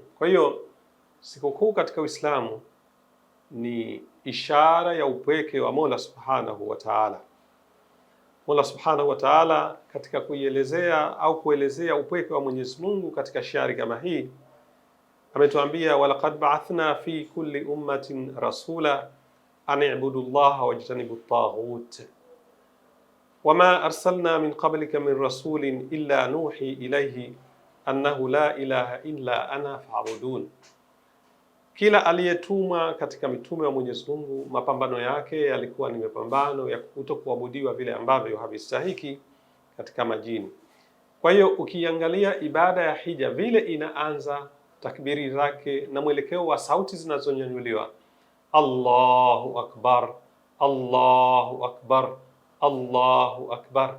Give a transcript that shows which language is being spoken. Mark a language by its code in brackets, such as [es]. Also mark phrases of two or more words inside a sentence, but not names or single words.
[sw] Kwa hiyo sikukuu katika Uislamu ni ishara ya upweke wa Mola [ar] سبحانه وتعالى. [sw] Mola [ar] سبحانه وتعالى [sw] katika kuielezea au kuelezea upweke wa Mwenyezi Mungu katika shiari kama hii ametuambia, [ar] ولقد بعثنا في كل أمة رسولا أن اعبدوا الله واجتنبوا الطاغوت وما أرسلنا من قبلك من رسول إلا نوحي إليه أنه لا إله إلا أنا فاعبدون. [sw] Kila aliyetumwa katika mitume wa Mwenyezi Mungu, mapambano yake yalikuwa ni mapambano ya kutokuabudiwa vile ambavyo havistahiki katika majini. Kwa hiyo ukiangalia ibada ya hija vile inaanza, takbiri zake na mwelekeo wa sauti zinazonyanyuliwa, [ar] الله أكبر، الله أكبر، الله أكبر.